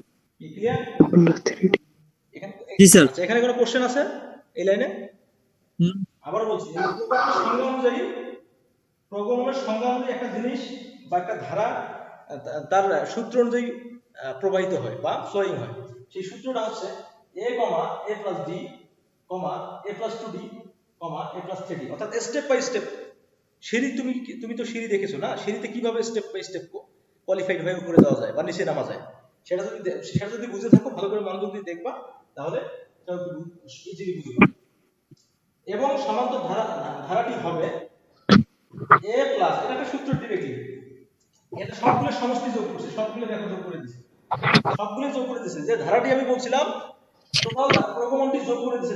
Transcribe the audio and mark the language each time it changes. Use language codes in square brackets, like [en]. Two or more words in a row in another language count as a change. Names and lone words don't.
[bn] ক্লিয়ার? এখানে জি স্যার। আচ্ছা, এখানে কোনো কোশ্চেন আছে এই লাইনে? আবার বলছি, প্রগমনের সংজ্ঞা অনুযায়ী একটা জিনিস বা একটা ধারা তার সূত্র অনুযায়ী প্রবাহিত হয় বা ফ্লোয়িং হয়। সেই সূত্রটা হচ্ছে [en] a, a plus d, a plus 2d, a plus 3d, [bn] অর্থাৎ [en] step by step [bn] সিঁড়ি। তুমি তো সিঁড়ি দেখেছো না, সিঁড়িতে কিভাবে [en] step by step qualified [bn] হয়ে উপরে যাওয়া যায় বা নিচে নামা যায়, সেটা যদি বুঝে থাকো, ভালো করে মনোযোগ দিয়ে দেখবা, তাহলে ইজিলি বুঝতে পারবে। এবং সমান্তর ধারাটি হবে [en] a plus, [bn] এটা একটা সূত্র ডিরেক্টলি, এটা সবগুলো সমষ্টি যোগ করছে, সবগুলো দেখো যোগ করে দিছে, সবগুলো যোগ করে দিছে, যে ধারাটি আমি বলছিলাম টোটাল প্রগমনটি যোগ করে দিছে।